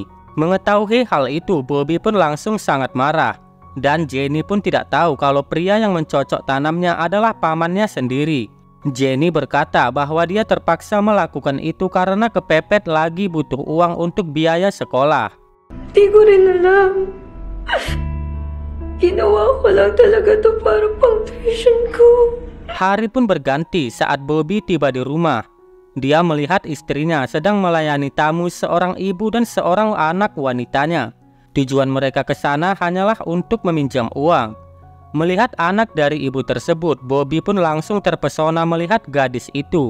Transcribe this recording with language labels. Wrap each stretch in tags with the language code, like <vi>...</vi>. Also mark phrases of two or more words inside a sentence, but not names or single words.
<id>Mengetahui hal itu, Bobby pun langsung sangat marah. Dan Jenny pun tidak tahu kalau pria yang mencocok tanamnya adalah pamannya sendiri. Jenny berkata bahwa dia terpaksa melakukan itu karena kepepet lagi butuh uang untuk biaya sekolah.</id> <tl>Di ko rin alam. Ginawa ko lang talaga to para pang tuition ko.</tl> <id>Hari pun berganti saat Bobby tiba di rumah. Dia melihat istrinya sedang melayani tamu seorang ibu dan seorang anak wanitanya. Tujuan mereka ke sana hanyalah untuk meminjam uang. Melihat anak dari ibu tersebut, Bobby pun langsung terpesona melihat gadis itu.</id>